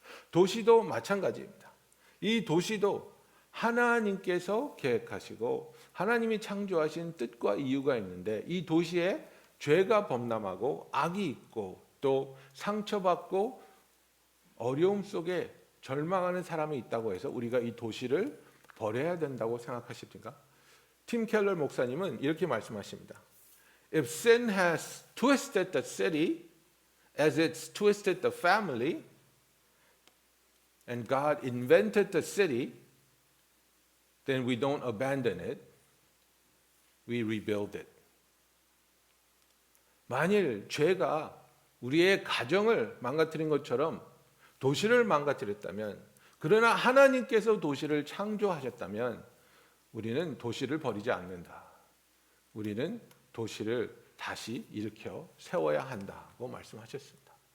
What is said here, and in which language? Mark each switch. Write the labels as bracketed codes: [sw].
[ko] 도시도 마찬가지입니다. 이 도시도 하나님께서 계획하시고 하나님이 창조하신 뜻과 이유가 있는데 이 도시에 죄가 범람하고 악이 있고 또 상처받고 어려움 속에 절망하는 사람이 있다고 해서 우리가 이 도시를 버려야 된다고 생각하십니까? 팀 켈러 목사님은 이렇게 말씀하십니다. [en] If sin has twisted the city as it's twisted the family, and God invented the city, then we don't abandon it, we rebuild it. [ko] 만일 죄가 우리의 가정을 망가뜨린 것처럼 도시를 망가뜨렸다면, 그러나 하나님께서 도시를 창조하셨다면 우리는 도시를 버리지 않는다. 우리는 도시를 다시 일으켜 세워야 한다고 말씀하셨습니다.